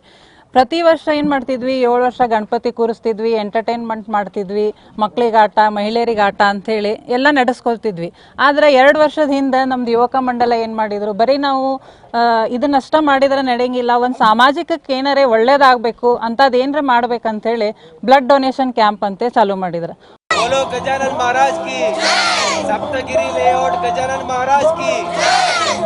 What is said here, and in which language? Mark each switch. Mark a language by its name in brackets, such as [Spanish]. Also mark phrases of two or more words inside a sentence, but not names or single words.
[Kannada] ಪ್ರತಿ ವರ್ಷ ಏನು ಮಾಡ್ತಿದ್ವಿ, 7 ವರ್ಷ ಗಣಪತಿ ಕೂರಿಸ್ತಿದ್ವಿ, ಎಂಟರ್ಟೈನ್ಮೆಂಟ್ ಮಾಡ್ತಿದ್ವಿ, ಮಕ್ಕಳಿಗಾಟ, ಮಹಿಳೆಯರಿಗಾಟ ಅಂಥೇಳಿ ಎಲ್ಲ ನಡೆಸ್ಕೊಳ್ತಿದ್ವಿ. ಆದರೆ 2 ವರ್ಷದ ಹಿಂದೆ ನಮ್ದು ಯುವಕ ಮಂಡಲ ಏನು ಮಾಡಿದರು, ಬರೀ ನಾವು ಇದನ್ನಷ್ಟ ಮಾಡಿದ್ರೆ ನಡೆಯಂಗಿಲ್ಲ, ಒಂದು ಸಾಮಾಜಿಕಕ್ಕೆ ಏನಾರೇ ಒಳ್ಳೇದಾಗಬೇಕು ಅಂಥದ್ದು ಏನರ ಮಾಡ್ಬೇಕಂತೇಳಿ [English] blood donation camp [Kannada] ಅಂತೆ ಚಾಲೂ ಮಾಡಿದ್ರು. [Hindi] बोलो गजानन महाराज की, सप्तगिरी लेआउट गजानन महाराज की।